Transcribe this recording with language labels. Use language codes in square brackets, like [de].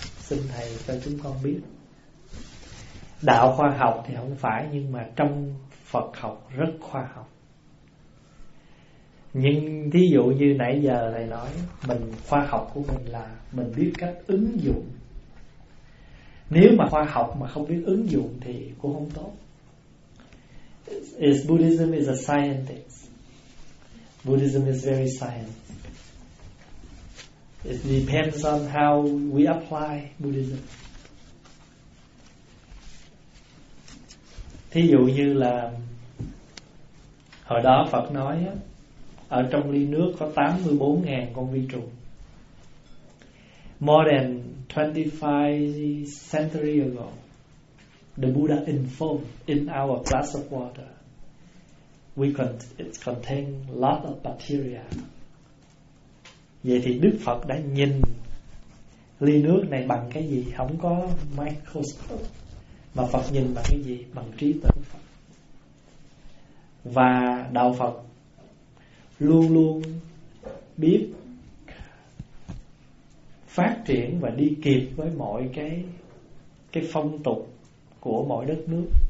[vi] Xin thầy cho chúng con biết. Đạo khoa học thì không phải, nhưng mà trong Phật học rất khoa học. Nhưng thí dụ như nãy giờ thầy nói, mình khoa học của mình là mình biết cách ứng dụng. Nếu mà khoa học mà không biết ứng dụng thì cũng không tốt. [en] Is Buddhism is a scientist. Buddhism is very science. It depends on how we apply Buddhism. [vi] Thí dụ như là hồi đó Phật nói á, ở trong ly nước có 84,000 con vi trùng. [en] More than 25 centuries ago, the Buddha informed in our glass of water, it contains lot of bacteria. [vi] Vậy thì Đức Phật đã nhìn ly nước này bằng cái gì? Không có microscope, mà Phật nhìn bằng cái gì? Bằng trí tuệ Phật. Và đạo Phật luôn luôn biết phát triển và đi kịp với mọi cái phong tục của mọi đất nước.